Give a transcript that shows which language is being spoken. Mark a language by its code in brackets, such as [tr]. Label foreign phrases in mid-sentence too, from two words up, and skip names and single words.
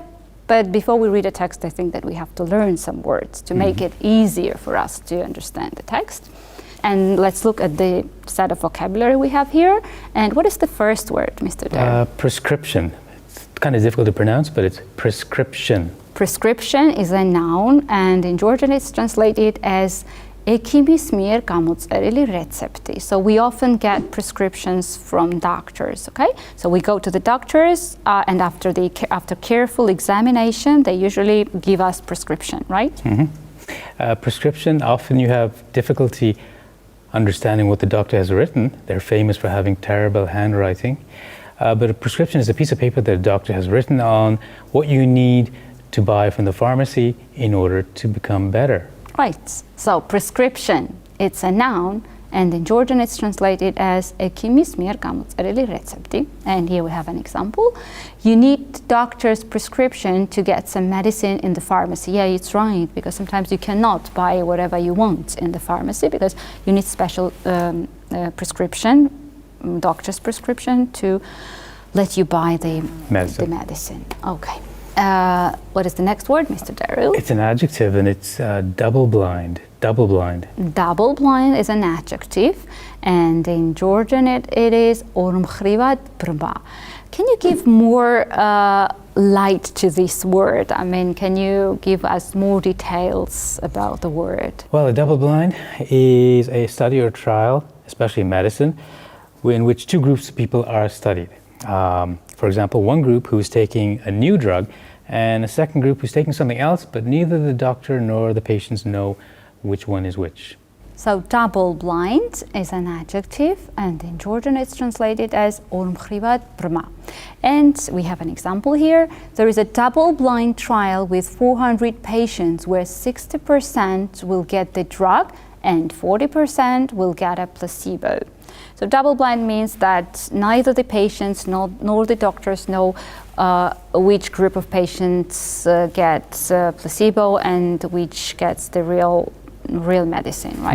[en] But before we read a text, I think that we have to learn some words to make it easier for us to understand the text. And let's look at the set of vocabulary we have here. And what is the first word, Mr. Darrow? Prescription. It's kind of difficult to pronounce, but it's prescription. Prescription is a noun, and in Georgian it's translated as [ka] ექიმის მიერ გამოწერილი რეცეპტი. [en] So we often get prescriptions from doctors, okay? So we go to the doctors, and after careful examination, they usually give us prescription, right? Prescription, often you have difficulty understanding what the doctor has written. They're famous for having terrible handwriting. But a prescription is a piece of paper that a doctor has written on what you need to buy from the pharmacy in order to become better. Right. So prescription, it's a noun, and in Georgian it's translated as [ka] ექიმის მიერ გამოწერილი რეცეპტი. [en] And here we have an example. You need doctor's prescription to get some medicine in the pharmacy. Yeah, it's right, because sometimes you cannot buy whatever you want in the pharmacy because you need special prescription, doctor's prescription to let you buy the medicine. Okay. What is the next word, Mr. Darrow? It's an adjective, and it's double-blind. Double-blind. Double-blind is an adjective, and in Georgian it is [ka] ორმხრივად ბრმა. [en] Can you give more light to this word? I mean, can you give us more details about the word? Well, a double-blind is a study or trial, especially in medicine, in which two groups of people are studied. For example, one group who is taking a new drug and a second group who's taking something else, but neither the doctor nor the patients know which one is which. So double-blind is an adjective, and in Georgian it's translated as [ka] ორმხრივად ბრმა. [en] And we have an example here. There is a double-blind trial with 400 patients where 60% will get the drug and 40% will get a placebo. So double-blind means that neither the patients nor the doctors know which group of patients gets placebo and which gets the real medicine, right?